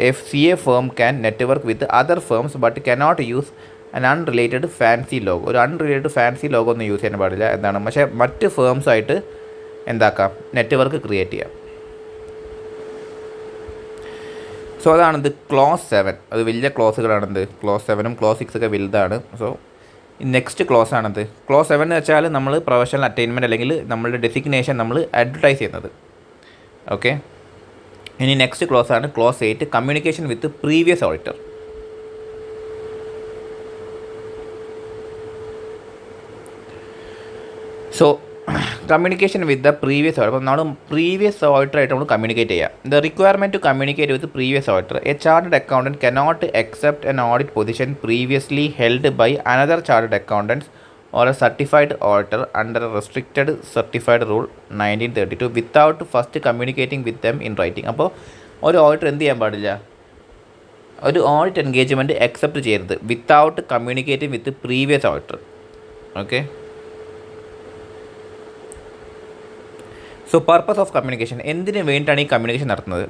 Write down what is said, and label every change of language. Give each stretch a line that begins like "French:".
English: CA firm can network with other firms but cannot use an unrelated fancy logo.
Malayalam: ഒരു unrelated fancy logo ഒന്നും use ചെയ്യാൻ പാടില്ല എന്നാണ്. പക്ഷേ മറ്റ് ഫേംസായിട്ട് എന്താക്കാം, നെറ്റ്വർക്ക് ക്രിയേറ്റ് ചെയ്യാം. So അതാണിത് close 7. അത് വലിയ ക്ലോസുകളാണിത്. ക്ലോസ് 7ഉം ക്ലോസ് 6 ഒക്കെ വലുതാണ്. സോ നെക്സ്റ്റ് ക്ലോസ് ആണത്. ക്ലോസ് 7 എന്ന് വെച്ചാൽ നമ്മൾ പ്രൊഫഷണൽ അറ്റൈൻമെൻറ്റ് അല്ലെങ്കിൽ നമ്മളുടെ ഡെസിഗ്നേഷൻ നമ്മൾ അഡ്വർടൈസ് ചെയ്യുന്നത്. ഓക്കെ, ഇനി നെക്സ്റ്റ് ക്ലോസ് ആണ് close 8,
English: Communication with previous auditor. So communication with the previous auditor.
Malayalam: അപ്പോൾ നമ്മൾ പ്രീവിയസ് ഓഡിറ്ററായിട്ട് നമ്മൾ കമ്മ്യൂണിക്കേറ്റ് ചെയ്യാം.
English: The requirement to communicate with previous auditor. A chartered accountant cannot accept an audit position previously held by another chartered accountant or a certified auditor under a restricted certified rule 1932 without first communicating with them in writing.
Malayalam: അപ്പോൾ ഒരു auditor എന്ത് ചെയ്യാൻ പാടില്ല, ഒരു audit engagement accept ചെയ്യരുത്
English: Without communicating with previous auditor. Okay, so purpose of communication,
Malayalam: എന്തിനു വേണ്ടിയിട്ടാണ് ഈ കമ്മ്യൂണിക്കേഷൻ നടത്തുന്നത്?